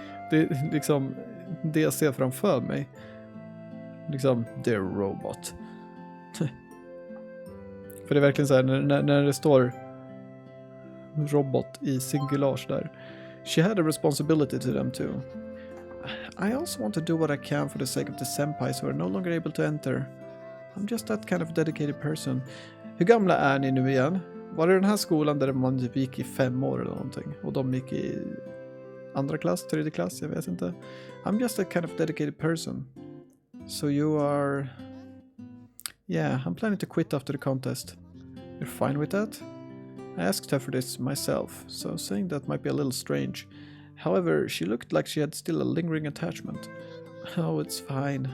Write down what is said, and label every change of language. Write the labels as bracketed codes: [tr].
[sv] Det liksom det jag ser framför mig. Liksom, [en] their robot. [sv] För det är verkligen så här när det står robot i singulars där. [en] She had a responsibility to them too. I also want to do what I can for the sake of the senpais who are no longer able to enter. I'm just that kind of dedicated person. [sv] Hur gamla är ni nu igen? Var det den här skolan där man typ gick i 5 år eller någonting? Och de gick i andra klass, tredje klass, jag vet inte. [en] I'm just that kind of dedicated person. So you are... Yeah, I'm planning to quit after the contest. You're fine with that? I asked her for this myself, so saying that might be a little strange. However, she looked like she had still a lingering attachment. Oh, it's fine.